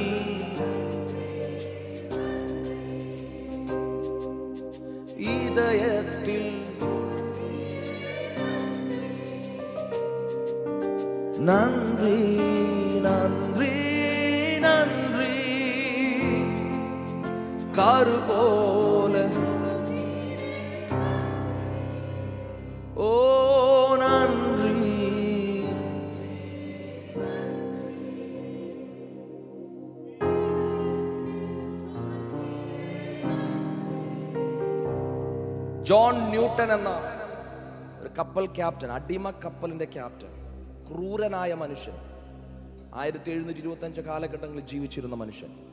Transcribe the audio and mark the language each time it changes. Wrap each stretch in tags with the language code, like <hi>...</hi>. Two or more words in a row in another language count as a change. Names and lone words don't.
<ta>இதயத்தில் நன்றி நன்றி நன்றி காரு போல ஓ நன்றி.</ta> <ml>ജോൺ ന്യൂട്ടൺ എന്ന ഒരു കപ്പൽ ക്യാപ്റ്റൻ, അടിമ കപ്പലിന്റെ ക്യാപ്റ്റൻ, ക്രൂരനായ മനുഷ്യൻ, 1725 കാലഘട്ടങ്ങളിൽ ജീവിച്ചിരുന്ന മനുഷ്യൻ.</ml>